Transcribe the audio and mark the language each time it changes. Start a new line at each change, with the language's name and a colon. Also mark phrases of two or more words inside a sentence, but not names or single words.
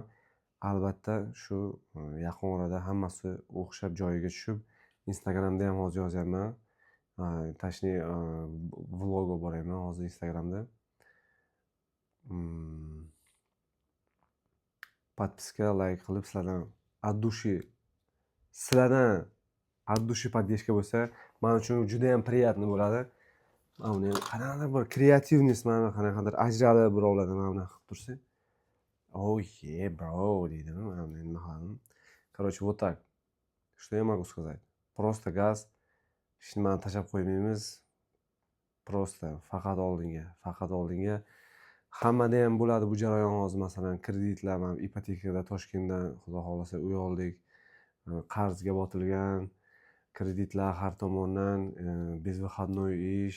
Uzbek: Albatta shu yaqin orada hammasi o'xshab joyiga tushib, Instagramda ham hozir yozyapman. Точнее, vlog olib boryapman hozir Instagramda. Podpiska, like qilib sizlardan
Russian: от души поддержка
Uzbek: bo'lsa, men uchun juda ham приятно bo'ladi. Mana buni qanaqadir bir kreativность, mana qanaqadir ajralib birovlardan mana bunaqa qilib tursa.
English: Oh yeah, bro,
Uzbek: deydi. Mana buni nima qiladim?
Russian: Короче, вот так. Что я могу сказать? Просто gaz.
Uzbek: Hech nimani tashlab qo'ymaymiz. Просто faqat oldinga. Hammada ham bo'ladi bu jarayon hozir, masalan, kreditlar, mana ipotekada Toshkentdan xudo xohlasa uy oldik. Qarzga botilgan, kreditlar har tomondan, bezvyходной ish.